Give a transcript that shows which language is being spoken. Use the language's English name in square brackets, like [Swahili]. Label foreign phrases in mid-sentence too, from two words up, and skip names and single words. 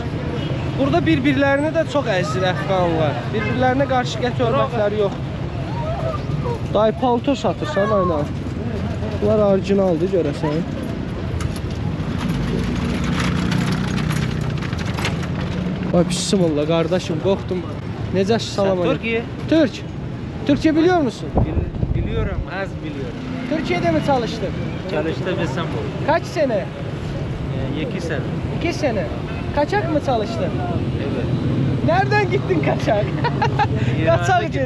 [Azerbaijani] Burada bir-birlərini də çox əzir əfqanlar. Bir-birlərinə qarşı qət hörmətləri yoxdur. Dayı palto satırsan, aynen. Bunlar orijinaldır, görəsən. [Turkish] Vay bismillah kardeşim, korktum. [Azerbaijani] Necə salam aleyküm. [Turkish] Türkiye. Türk. Türkçe biliyor musun? Biliyorum, az biliyorum. Türkiye'de mi çalıştın? Çalıştım İstanbul. Kaç sene? 2 sene. 2 sene. Kaçak mı çalıştın? Evet. Nereden gittin kaçak? Kaçak gittin.